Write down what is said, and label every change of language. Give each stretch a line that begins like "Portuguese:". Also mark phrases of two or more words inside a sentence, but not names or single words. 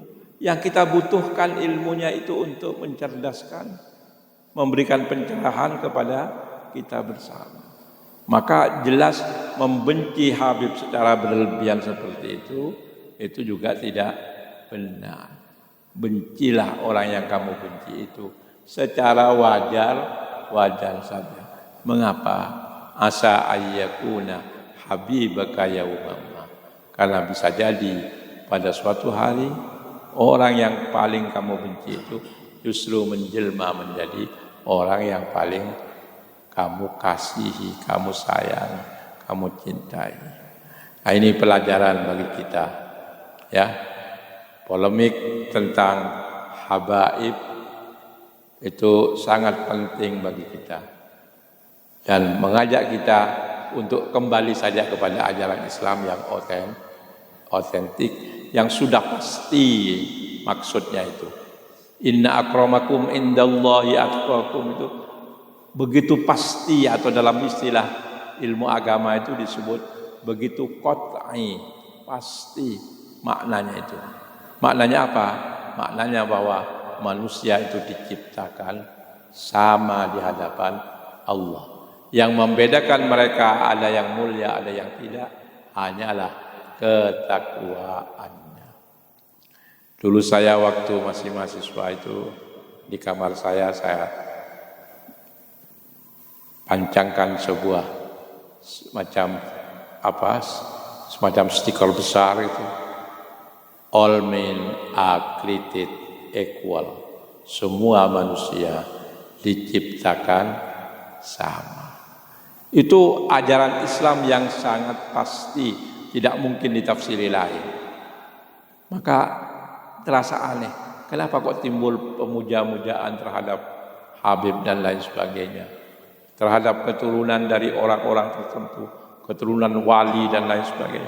Indonesian: Yang kita butuhkan ilmunya itu untuk mencerdaskan, memberikan pencerahan kepada kita bersama. Maka jelas membenci Habib secara berlebihan seperti itu juga tidak benar. Bencilah orang yang kamu benci itu secara wajar saja. Mengapa?
Arabic: عسى أن يكون حبيبك يوما ما,
Indonesian: karena bisa jadi pada suatu hari orang yang paling kamu benci itu justru menjelma menjadi orang yang paling kamu kasihi, kamu sayang, kamu cintai. Nah, ini pelajaran bagi kita, ya. Polemik tentang habaib itu sangat penting bagi kita dan mengajak kita untuk kembali saja kepada ajaran Islam yang otentik, yang sudah pasti maksudnya itu.
Arabic: إن أكرمكم عند الله أتقاكم,
Indonesian: itu begitu pasti, atau dalam istilah ilmu agama itu disebut begitu qat'i, pasti maknanya itu. Maknanya apa? Maknanya bahwa manusia itu diciptakan sama di hadapan Allah. Yang membedakan mereka ada yang mulia, ada yang tidak, hanyalah ketakwaannya. Dulu saya waktu masih mahasiswa itu di kamar saya pancangkan sebuah semacam stiker besar itu.
English: All men are created equal.
Indonesian: Semua manusia diciptakan sama. Itu ajaran Islam yang sangat pasti, tidak mungkin ditafsiri lain. Maka terasa aneh, kenapa kok timbul pemuja-mujaan terhadap Habib dan lain sebagainya, terhadap keturunan dari orang-orang tertentu, keturunan wali dan lain sebagainya.